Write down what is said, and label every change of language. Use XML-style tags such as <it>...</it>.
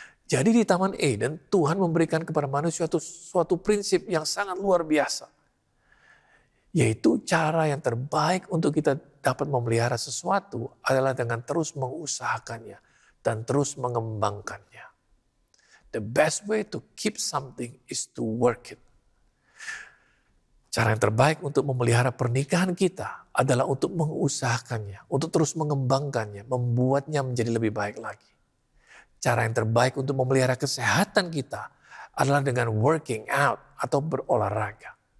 <id>Jadi di Taman Eden, Tuhan memberikan kepada manusia suatu prinsip yang sangat luar biasa. Yaitu cara yang terbaik untuk kita dapat memelihara sesuatu adalah dengan terus mengusahakannya dan terus mengembangkannya.</id> <en>The best way to keep something is to work it.</en> <id>Cara yang terbaik untuk memelihara pernikahan kita adalah untuk mengusahakannya, untuk terus mengembangkannya, membuatnya menjadi lebih baik lagi. Cara yang terbaik untuk memelihara kesehatan kita adalah dengan</id> <en>working out</en> <id>atau berolahraga.</id>